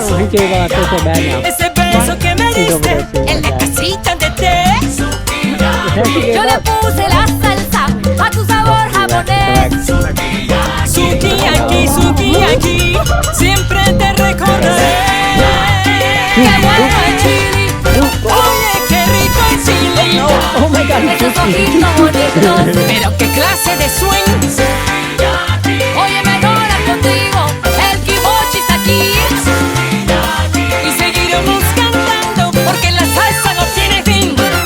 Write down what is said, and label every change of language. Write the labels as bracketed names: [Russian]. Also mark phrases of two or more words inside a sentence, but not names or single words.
[Spanish] kêu vào tôi sẽ bé nào. Ese beso que me diste en la casita de té. Yo le puse la salsa a tu sabor japonés. Sukiyaki, siempre te recordaré. Qué bueno el chili, oye qué rico el chili. [English] Oh my god, [Spanish] Esos ojitos bonitos, pero qué clase de swing. Oye, me adora contigo, el kimochi está aquí. Y seguiremos cantando porque la salsa no tiene fin.